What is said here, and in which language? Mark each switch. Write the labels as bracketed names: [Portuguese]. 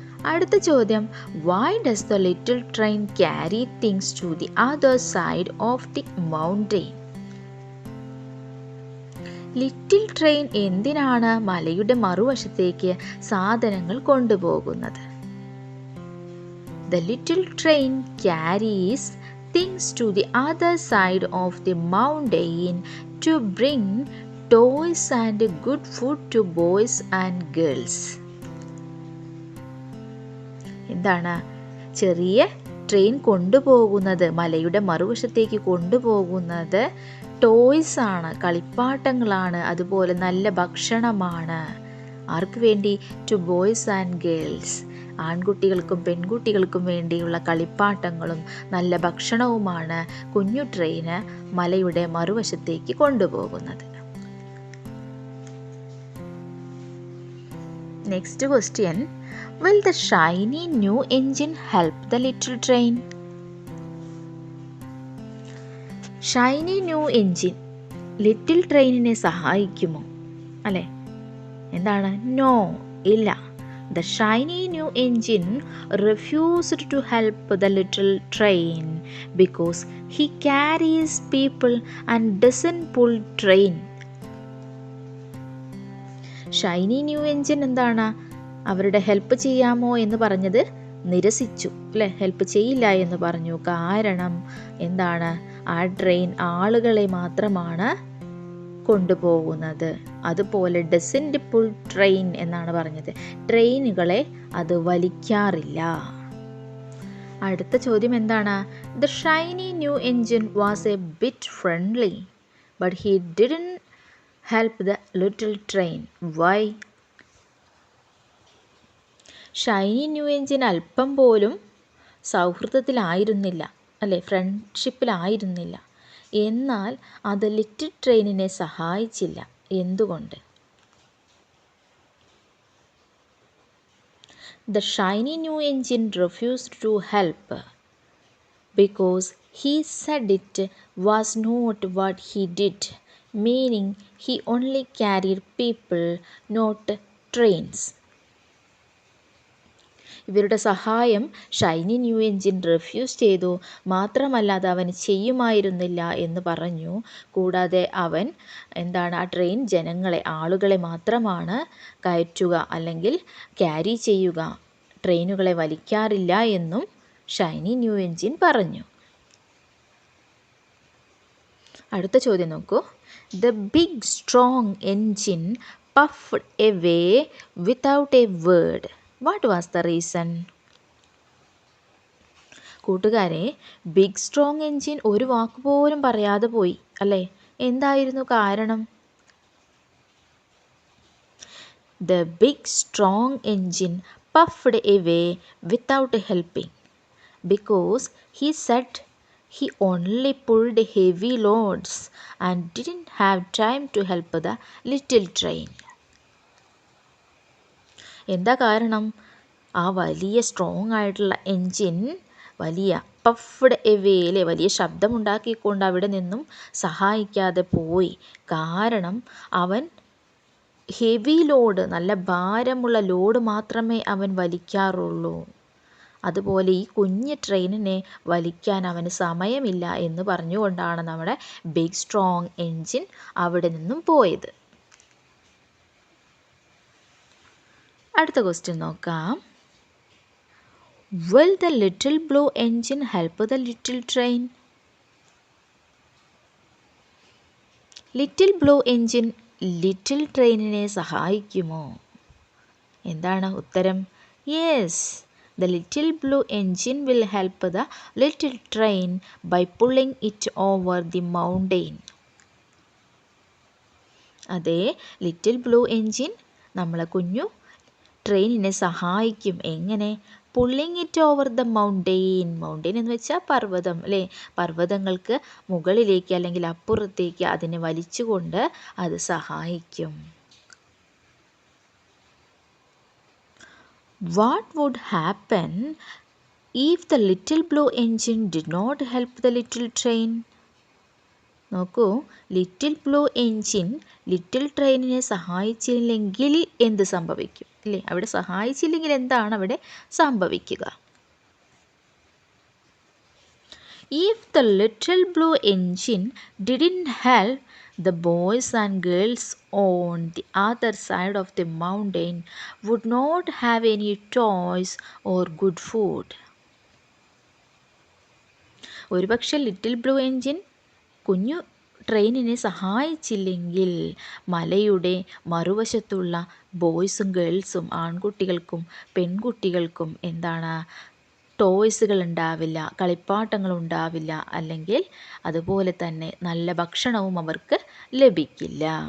[Malayalam] അടുത്ത ചോദ്യം, [English] Why does the little train carry things to the other side of the mountain? [Malayalam] Little train എന്തിനാണ് മലയുടെ മറുവശത്തേക്ക് സാധനങ്ങൾ കൊണ്ടുപോകുന്നത്? [English] The little train carries things to the other side of the mountain to bring toys and good food to boys and girls. [Malayalam] എന്താണ് ചെറിയ train കൊണ്ടുപോകുന്നത്? മലയുടെ മറുവശത്തേക്ക് കൊണ്ടുപോകുന്നത് ടോയ്സ് ആണ്, കളിപ്പാട്ടങ്ങളാണ്, അതുപോലെ നല്ല ഭക്ഷണമാണ്. ആർക്ക് വേണ്ടി? [English] to boys and girls, [Malayalam] ആൺകുട്ടികൾക്കും പെൺകുട്ടികൾക്കും വേണ്ടിയുള്ള കളിപ്പാട്ടങ്ങളും നല്ല ഭക്ഷണവുമാണ് കുഞ്ഞു ട്രെയിന് മലയുടെ മറുവശത്തേക്ക് കൊണ്ടുപോകുന്നത്. [English] Next question, will the shiny new engine help the little train? [Malayalam] Shiny new engine little ട്രെയിനിനെ സഹായിക്കുമോ? അല്ലേ. എന്താണ്? നോ, ഇല്ല. [English] The shiny new engine refused to help the little train because he carries people and doesn't pull train. [Malayalam] Shiny new engine എന്താണ്? അവരുടെ help ചെയ്യാമോ എന്ന് പറഞ്ഞത് നിരസിച്ചു അല്ലേ. ഹെൽപ്പ് ചെയ്യില്ല എന്ന് പറഞ്ഞു. കാരണം എന്താണ്? ആ ട്രെയിൻ ആളുകളെ മാത്രമാണ് കൊണ്ടുപോകുന്നത്. അതുപോലെ [English] doesn't pull train [Malayalam] എന്നാണ് പറഞ്ഞത്. ട്രെയിനുകളെ അത് വലിക്കാറില്ല. അടുത്ത ചോദ്യം എന്താണ്? [English] The shiny new engine was a bit friendly but he didn't help the little train. Why? [Malayalam] Shiny new engine അല്പം പോലും സൗഹൃദത്തിലായിരുന്നില്ല അല്ലേ, ഫ്രണ്ട്ഷിപ്പിലായിരുന്നില്ല. എന്നാൽ അത് ലിറ്റിൽ ട്രെയിനിനെ സഹായിച്ചില്ല. എന്തുകൊണ്ട്? [English] The shiny new engine refused to help because he said it was not what he did, meaning he only carried people, not trains. [Malayalam] ഇവരുടെ സഹായം shiny new engine refuse ചെയ്തു. മാത്രമല്ല അത് അവന് ചെയ്യുമായിരുന്നില്ല എന്ന് പറഞ്ഞു. കൂടാതെ അവൻ എന്താണ്? ആ ട്രെയിൻ ജനങ്ങളെ, ആളുകളെ മാത്രമാണ് കയറ്റുക അല്ലെങ്കിൽ ക്യാരി ചെയ്യുക, ട്രെയിനുകളെ വലിക്കാറില്ല എന്നും ഷൈനി ന്യൂ എൻജിൻ പറഞ്ഞു. അടുത്ത ചോദ്യം നോക്കൂ. [English] The big strong engine puffed away without a word. What was the reason? [Malayalam] കൂട്ടുകാരെ, ബിഗ് സ്ട്രോങ് എൻജിൻ ഒരു വാക്കുപോലും പറയാതെ പോയി അല്ലേ. എന്തായിരുന്നു കാരണം? [English] The big strong engine puffed away without helping because he said he only pulled heavy loads and didn't have time to help the little train. [Malayalam] എന്താ കാരണം? ആ വലിയ സ്ട്രോങ് ആയിട്ടുള്ള എൻജിൻ വലിയ [English] puffed away [Malayalam] അല്ലേ, വലിയ ശബ്ദമുണ്ടാക്കിക്കൊണ്ട് അവിടെ നിന്നും സഹായിക്കാതെ പോയി. കാരണം അവൻ ഹെവി ലോഡ്, നല്ല ഭാരമുള്ള ലോഡ് മാത്രമേ അവൻ വലിക്കാറുള്ളൂ. അതുപോലെ ഈ കുഞ്ഞ് ട്രെയിനിനെ വലിക്കാൻ അവന് സമയമില്ല എന്ന് പറഞ്ഞുകൊണ്ടാണ് നമ്മുടെ ബിഗ് സ്ട്രോങ് എൻജിൻ അവിടെ നിന്നും പോയത്. അടുത്ത ക്വസ്റ്റ്യൻ നോക്കാം. [English] Will the little blue engine help the little train? [Malayalam] Little blue engine little ട്രെയിനിനെ സഹായിക്കുമോ? എന്താണ് ഉത്തരം? [English] Yes, the little blue engine will help the little train by pulling it over the mountain. [Malayalam] അതെ, little blue engine നമ്മളെ കുഞ്ഞു ട്രെയിനിനെ സഹായിക്കും. എങ്ങനെ? [English] Pulling it over the mountain. [Malayalam] Mountain എന്ന് വെച്ചാൽ പർവ്വതം അല്ലേ? പർവ്വതങ്ങൾക്ക് മുകളിലേക്ക് അല്ലെങ്കിൽ അപ്പുറത്തേക്ക് അതിനെ വലിച്ചുകൊണ്ട് അത് സഹായിക്കും. [English] What would happen if the little blue engine did not help the little train? [Malayalam] നോക്കൂ, ലിറ്റിൽ ബ്ലൂ എൻജിൻ ലിറ്റിൽ ട്രെയിനിനെ സഹായിച്ചില്ലെങ്കിൽ എന്ത് സംഭവിക്കും അല്ലേ? അവിടെ സഹായിച്ചില്ലെങ്കിൽ എന്താണ് അവിടെ സംഭവിക്കുക? [English] If the little blue engine didn't help, the boys and girls on the other side of the mountain would not have any toys or good food. [Malayalam] ഒരുപക്ഷെ little blue engine കുഞ്ഞു ട്രെയിനിനെ സഹായിച്ചില്ലെങ്കിൽ മലയുടെ മറുവശത്തുള്ള ബോയ്സും ഗേൾസും ആൺകുട്ടികൾക്കും പെൺകുട്ടികൾക്കും എന്താണ്? ടോയ്സുകൾ ഉണ്ടാവില്ല, കളിപ്പാട്ടങ്ങൾ ഉണ്ടാവില്ല, അല്ലെങ്കിൽ അതുപോലെ തന്നെ നല്ല ഭക്ഷണവും അവർക്ക് ലഭിക്കില്ല.